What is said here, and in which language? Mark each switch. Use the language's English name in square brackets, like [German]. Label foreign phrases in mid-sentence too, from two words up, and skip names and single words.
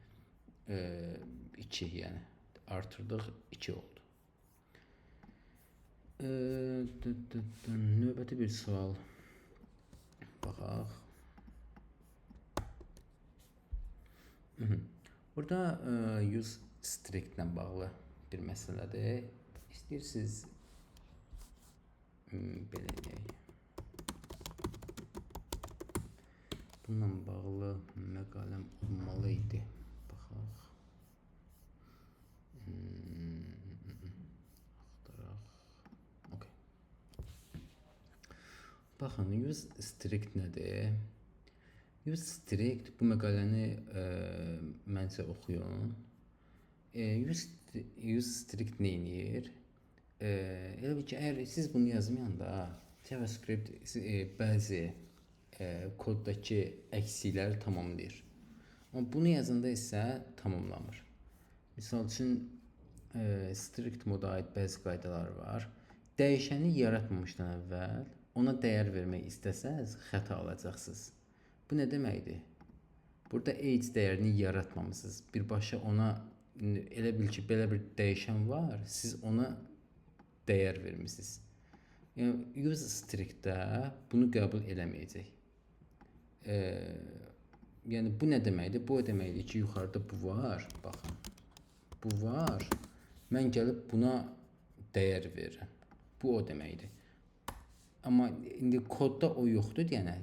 [Azerbaijani] 2, yəni artırdıq 2 oldu. Növbəti bir sual baxaq. Burada [English] use strict [Azerbaijani] ilə bağlı bir məsələdir. İstəyirsiniz belə deyək. Bununla bağlı məqaləm olmalı idi. Baxaq. Axtaraq. Okay. Baxın, [English] use strict [Azerbaijani] nədir? [English] Use strict [Azerbaijani] bu məqaləni məncə oxuyun. [English] Use strict [Azerbaijani] nə edir? Elə bil ki, əgər siz bunu yazmayanda JavaScript bəzi koddakı əksikləri tamamlayır. Amma bunu yazanda isə tamamlamır. Misal üçün strict moda aid bəzi qaydalar var. Dəyişəni yaratmamışdan əvvəl ona dəyər vermək istəsəz xəta alacaqsınız. Bu nə deməkdir? Burada age dəyərini yaratmamışsınız. Birbaşa ona elə bil ki, belə bir dəyişən var, siz ona dəyər vermişsiniz. Yəni [English] use strict- [Azerbaijani] də bunu qəbul eləməyəcək. Yəni bu nə deməkdir? Bu o deməkdir ki, yuxarıda bu var, baxın. Bu var. Mən gəlib buna dəyər verirəm. Bu o deməkdir. Amma indi kodda o yoxdur deyənə.